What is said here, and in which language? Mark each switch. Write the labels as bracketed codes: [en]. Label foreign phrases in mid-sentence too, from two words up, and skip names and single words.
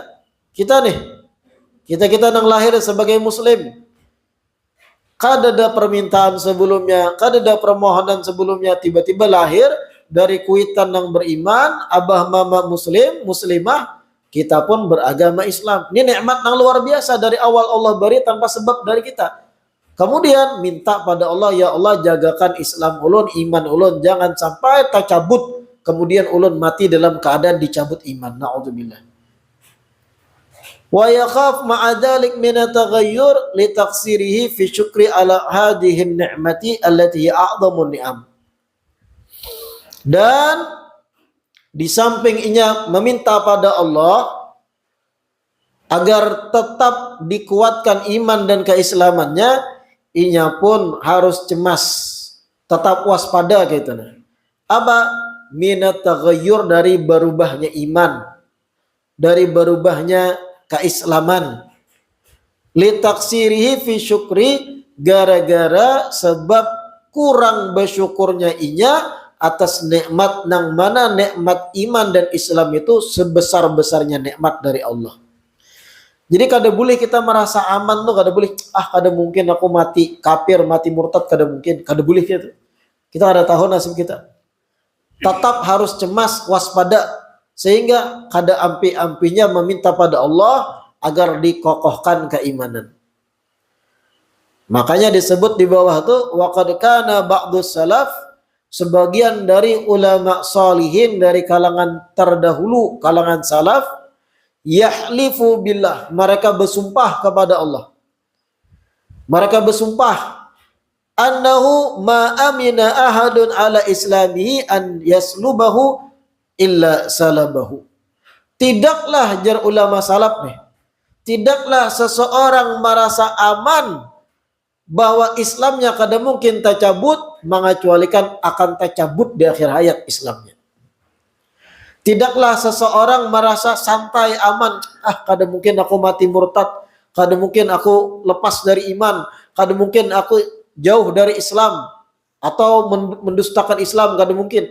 [bjn] Kita nih, kita yang lahir sebagai muslim, kada ada permintaan sebelumnya, kada ada permohonan sebelumnya, tiba-tiba lahir dari kuitan yang beriman, abah mama muslim, muslimah, kita pun beragama Islam. [id] Ini nikmat yang luar biasa dari awal Allah beri tanpa sebab dari kita. [bjn] Kemudian minta pada Allah, ya Allah jagakan Islam ulun, iman ulun, jangan sampai tercabut, kemudian ulun mati dalam keadaan dicabut iman. Na'udzubillah. [ar] ويخاف مع ذلك من التغير لتقصيره في شكر على هذه النعمة التي أعظم نعم. [bjn] Dan di samping inya meminta pada Allah agar tetap dikuatkan iman dan keislamannya, inya pun harus cemas, tetap waspada gitu. Apa? [ar] من التغير, [bjn] dari berubahnya iman, dari berubahnya keislaman. [ar] لتقصيره في شكر, [bjn] gara-gara sebab kurang bersyukurnya inya atas nikmat nang mana nikmat iman dan Islam itu sebesar-besarnya nikmat dari Allah. Jadi kada boleh kita merasa aman tuh, kada boleh kada mungkin aku mati kafir, mati murtad, kada mungkin, kada boleh gitu. Kita ada tahu nasib kita. Tetap harus cemas, waspada, sehingga kada ampi-ampinya meminta pada Allah agar dikokohkan keimanan. Makanya disebut di bawah itu [ar] وقد كان بعض السلف, [bjn] sebagian dari ulama salihin dari kalangan terdahulu, kalangan salaf, [ar] يحلف بالله, [bjn] mereka bersumpah kepada Allah. Mereka bersumpah [ar] أنه ما أمن أحد على إسلامه أن يسلبه إلا سلبه. [bjn] Tidaklah jar ulama salaf nih, tidaklah seseorang merasa aman bahwa Islamnya kada mungkin tercabut, mengecualikan akan tercabut di akhir hayat Islamnya. Tidaklah seseorang merasa santai, aman, kada mungkin aku mati murtad, kada mungkin aku lepas dari iman, kada mungkin aku jauh dari Islam atau mendustakan Islam, kada mungkin.